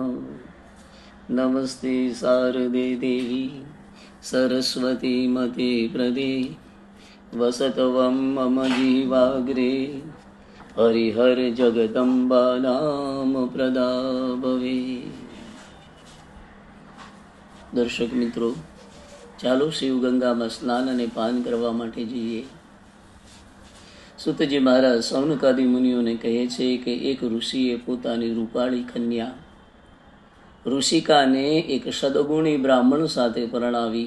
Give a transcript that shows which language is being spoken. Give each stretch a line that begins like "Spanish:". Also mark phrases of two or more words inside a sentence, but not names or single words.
Sanskrit: नमस्ते शारदे देवी सरस्वती मते प्रदे वसतवं मम जीवाग्रे हरिहर जगदम्बा नाम प्रदा भवे।
Gujarati: દર્શક મિત્રો, ચાલો શિવગંગામાં સ્નાન અને પાન કરવા માટે જઈએ. સુતજી મહારાજ સૌનકાદી મુનિઓને કહે છે કે એક ઋષિએ પોતાની રૂપાળી કન્યા ઋષિકાને એક સદગુણી બ્રાહ્મણ સાથે પરણાવી.